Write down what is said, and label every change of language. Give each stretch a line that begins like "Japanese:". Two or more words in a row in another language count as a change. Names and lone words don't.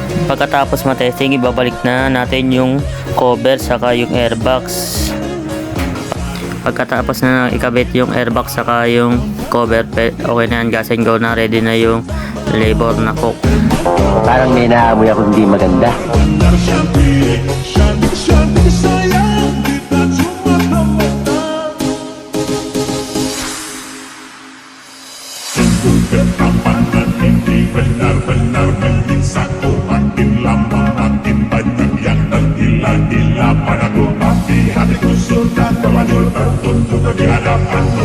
Filipino: Pagkatapos matesting, ibabalik na natin yung cover saka yung airbox. Pagkatapos na ikabit yung airbox saka yung cover, okay na yan,
English: gas and go
Filipino: na, ready na yung labor na cook. Parang may naamoy ako hindi maganda.
Indonesian: Benar cantik, cantik sayang, kita cuma temenan. Sungguh ketampanan ini benar-benar bikin satu. Makin lama makin banyak yang tergila-gila padaku, tapi hatiku sudah terlanjur tertutup di hadapanmu.